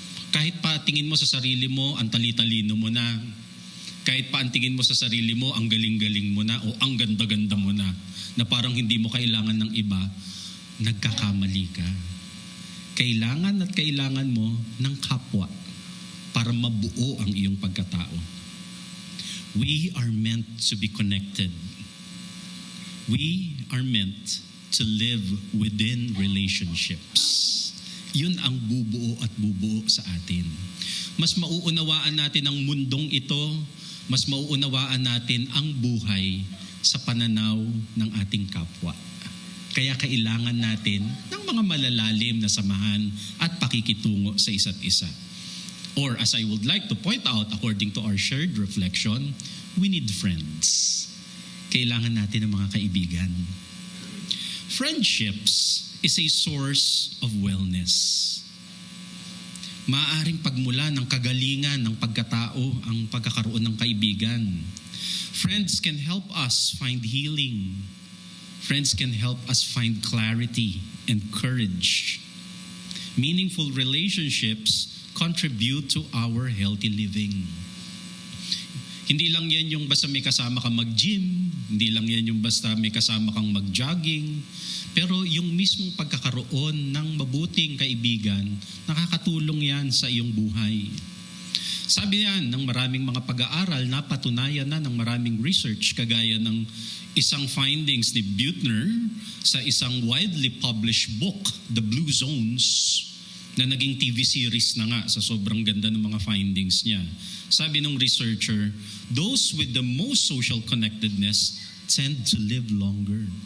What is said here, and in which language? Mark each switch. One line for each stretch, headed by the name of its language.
Filipino: Kahit pa tingin mo sa sarili mo, ang tali-talino mo na. Kahit pa ang tingin mo sa sarili mo, ang galing-galing mo na o ang ganda-ganda mo na parang hindi mo kailangan ng iba, nagkakamali ka. Kailangan at kailangan mo ng kapwa para mabuo ang iyong pagkatao.
English: We are meant to be connected. We are meant to live within relationships.
Filipino: Yun ang bubuo at bubuo sa atin. Mas mauunawaan natin ang mundong ito, mas mauunawaan natin ang buhay sa pananaw ng ating kapwa. Kaya kailangan natin ng mga malalalim na samahan at pakikitungo sa isa't isa.
English: Or as I would like to point out, according to our shared reflection, we need friends.
Filipino: Kailangan natin ng mga kaibigan.
English: Friendships is a source of wellness.
Filipino: Maaaring pagmula ng kagalingan ng pagkatao ang pagkakaroon ng kaibigan.
English: Friends can help us find healing. Friends can help us find clarity and courage. Meaningful relationships contribute to our healthy living.
Filipino: Hindi lang yan yung basta may kasama kang mag-gym, hindi lang yan yung basta may kasama kang mag-jogging, pero yung mismong pagkakaroon ng mabuting kaibigan, nakakatulong yan sa iyong buhay. Sabi yan ng maraming mga pag-aaral, napatunayan na ng maraming research, kagaya ng isang findings ni Buettner sa isang widely published book, The Blue Zones, na naging TV series na nga sa sobrang ganda ng mga findings niya. Sabi ng researcher,
English: those with the most social connectedness tend to live longer.